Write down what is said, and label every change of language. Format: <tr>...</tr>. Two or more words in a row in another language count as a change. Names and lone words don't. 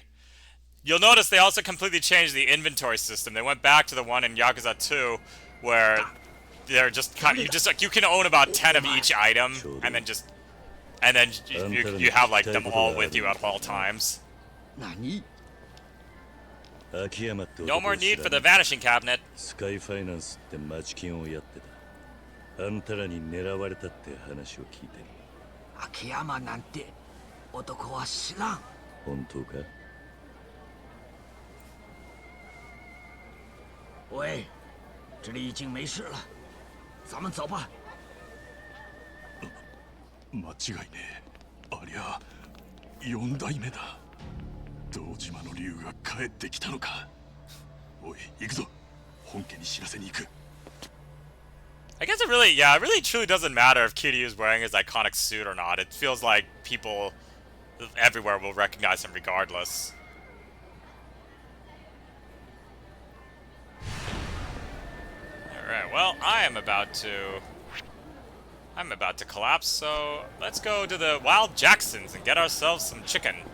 <en>You'll notice they also completely changed the inventory system. They went back to the one in Yakuza 2 where they're just kind of, you can own about 10 of each item and then you have like them all with you at all times.</en> <ja>何？ Akiyama って</ja> <en>No</en> <ja>男</ja> <en>more</en> <ja>を知</ja> <en>need</en> <ja>ら</ja> <en>for</en> <ja>な</ja> <en>the</en> <ja>い</ja> <en>vanishing cabinet.</en> <ja>スカイファイナンスって町金をやってた。あんたらに狙われたって話を聞いてる。秋山なんて男は知らん。本当か？</ja> <zh>喂，这里已经没事了，咱们走吧。</zh> <ja>間違いねえ。ありゃ4代目だ。堂島の竜が帰ってきたのか。おい、行くぞ。本家に知らせに行く。</ja> <en>I guess it really, yeah, it really truly doesn't matter if Kiryu is wearing his iconic suit or not. It feels like people everywhere will recognize him regardless. Alright, well, I'm about to collapse, so let's go to the Wild Jacksons and get ourselves some chicken.</en>